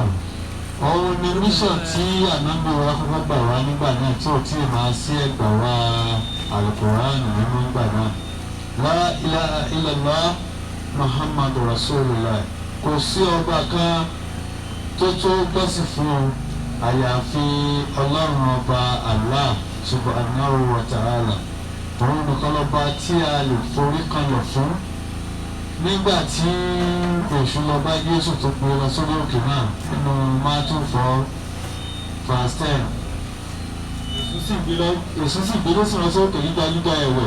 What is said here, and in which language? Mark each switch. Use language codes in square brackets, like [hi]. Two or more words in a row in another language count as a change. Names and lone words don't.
[yo] Òun ni mission tí ànábì wa kọ́kọ́ gbà wá nígbà náà tí ò tí ì máa sí ẹgbà wá Al-Qur'an nínú ìgbà náà. [ar] لا إله إلا الله محمد رسول الله. [yo] Kò sí ọba kan tó tó gbọ́sì fún àyàfi Ọlọ́run ọba [ar] الله سبحانه وتعالى. [yo] Òun nìkan lọ́ba tí a lè forí kanlẹ̀ fún. Nígbà tí èṣù lọ bá Jésù tó gbé lọ sórí òkè náà nínú Matthew 4:10. Èṣù sì gbé Jésù lọ sórí òkè gíga gíga ẹ̀wẹ̀.